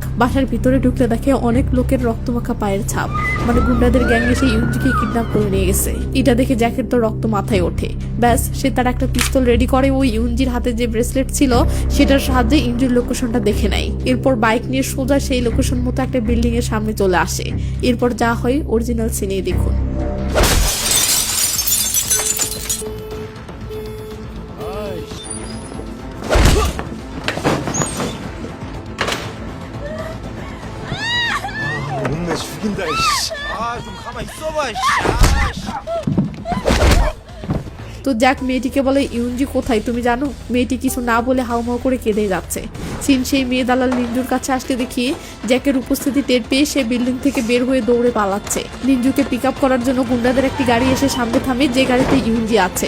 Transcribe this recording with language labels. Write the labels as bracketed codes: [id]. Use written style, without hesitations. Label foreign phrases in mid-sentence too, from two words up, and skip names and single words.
[bn] বাসার ভিতরে ঢুকলে দেখে অনেক লোকের রক্তমাখা পায়ের ছাপ, মানে গুন্ডাদের গ্যাং এসে ইউনজিকে কিডন্যাপ করে নিয়ে গেছে। এটা দেখে জ্যাকের তো রক্ত মাথায় ওঠে। ব্যাস, সে তার একটা পিস্তল রেডি করে ওই ইউনজির হাতে যে ব্রেসলেট ছিল সেটার সাহায্যে ইউনজির লোকেশনটা দেখে নেয়। এরপর বাইক নিয়ে সোজা সেই লোকেশন মতো একটা বিল্ডিং এর সামনে চলে আসে। এরপর যা হয় অরিজিনাল সিনে দেখুন। [ko] 몸매 죽인다 이씨. 아좀 가만 있어봐 이씨. [bn] তো জ্যাক মেয়েটিকে বলে, ইউনজি কোথায় তুমি জানো? মেয়েটি কিছু না বলে হাউমাউ করে কেঁদে যাচ্ছে। সিন সেই মেয়ে দালাল নিঞ্জুর কাছে আসতে দেখি জ্যাকের উপস্থিতি টের পেয়ে সে বিল্ডিং থেকে বের হয়ে দৌড়ে পালাচ্ছে। নিঞ্জুকে [en] pick up [bn] করার জন্য গুন্ডাদের একটি গাড়ি এসে সামনে থামে, যে গাড়িতে ইউনজি আছে।